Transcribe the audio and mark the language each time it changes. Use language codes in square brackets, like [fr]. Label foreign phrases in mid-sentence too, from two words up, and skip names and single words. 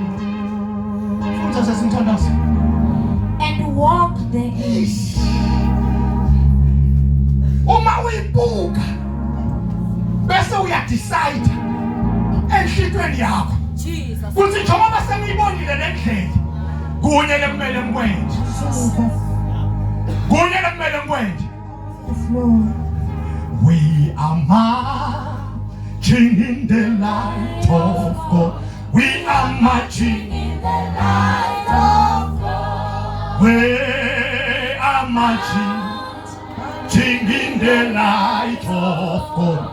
[zu] Futhi sesinthandaza. [en] And walk the east. [zu] Uma uyibuka bese uyadecide enhlitweni yakho. Jesus. Kuthi njengoba sengiyibonile le ndlela kunye lekumele ngikwenze. Kunye lekumele ngikwenze. [en] We are marching in the light of God. We are marching in the light of God. We are marching in the light of God.